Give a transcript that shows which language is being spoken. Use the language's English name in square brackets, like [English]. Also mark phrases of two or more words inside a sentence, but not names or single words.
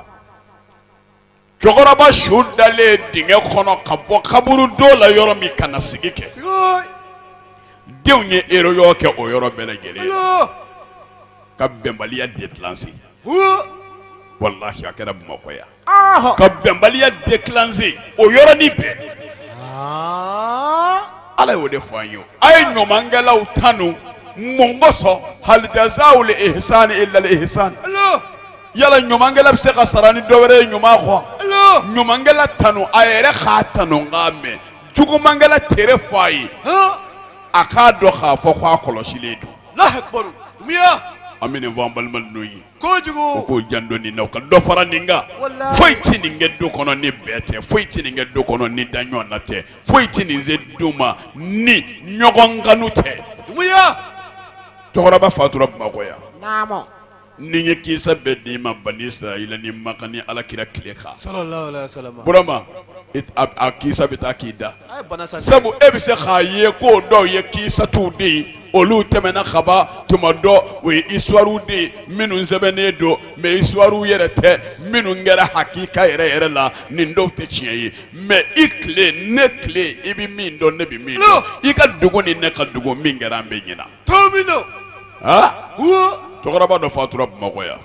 [Bambara] cɛkɔrɔba su dalen dingɛ kɔnɔ ka bɔ kaburu don la yɔrɔ min ka na sigi kɛ denw ye erreur kɛ o yɔrɔ bɛɛ lajɛlen ka bɛnbaliya déclencher wallahi a kɛra Bamakɔ yan ka bɛnbaliya déclencher o yɔrɔnin bɛɛ ala y'o de fɔ an ye a ye ɲumankɛlaw tanu mun kosɔn [Arabic] هل جزاء الإحسان إلا الإحسان [Bambara] yala ɲumankɛla bɛ se ka sara ni dɔwɛrɛ ye ɲuman kɔ ɲumankɛla tanu a yɛrɛ k'a tanu k'a mɛn jugumankɛla tere fɔ a ye a k'a dɔn k'a fɔ k'a kɔlɔsilen don an bɛ nin fɔ an balima ninnu ye u k'o jan dɔɔni na u ka dɔ fara nin kan foyi tɛ nin kɛ du kɔnɔ ni bɛɛ tɛ foyi tɛ nin kɛ du kɔnɔ ni daɲɔgɔn na tɛ foyi tɛ nin se du ma ni ɲɔgɔn kanu tɛ cɛkɔrɔba fatura Bamakɔ yan Namo. ni ye kisa bɛɛ d'i ma Bani Israila ni Maka ni Alakira tile kan [Arabic] صلى الله عليه وسلم [Bambara] burama a kisa bɛ taa k'i da sabu e bɛ se k'a ye ko dɔw ye kisa t'u de ye olu tɛmɛna ka ban tuma dɔ o ye histoire de ye minnu sɛbɛnnen don mais histoire yɛrɛ tɛ minnu kɛra hakika yɛrɛ la nin dɔw tɛ tiɲɛ ye mais i tile ne tile i bɛ min dɔn ne bɛ min dɔn i ka dugu ni ne ka dugu min kɛra an bɛ ɲina cɛkɔrɔba dɔ fatura Bamakɔ yan